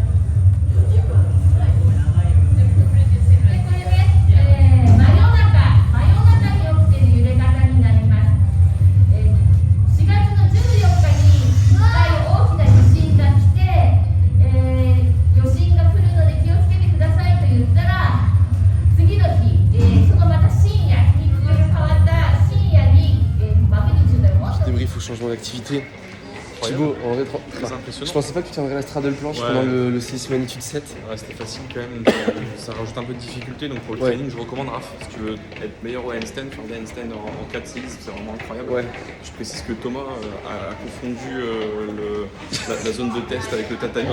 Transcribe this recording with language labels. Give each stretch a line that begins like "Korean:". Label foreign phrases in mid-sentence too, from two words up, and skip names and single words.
Japanese: で、これね、真夜中に起きている揺れ方になります。4月の14日に大きな地震が来て、余震が来るので気をつけてくださいと言ったら、次の日、そのまた深夜、日付が変わった深夜に、マグニチュードをもっと。
French: Débrief au changement d'activité. Thibaut, en vrai, Très impressionnant. je pensais pas que tu tiendrais la straddle planche pendant le séisme magnitude 7. Ouais, c'était facile quand même, ça rajoute un peu de difficulté, donc pour le Ouais. training je recommande Raph, si tu veux être meilleur au handstand, faire des handstands en 4 séries, c'est vraiment incroyable. Ouais. Je précise que Thomas a confondu la zone de test avec le tatami,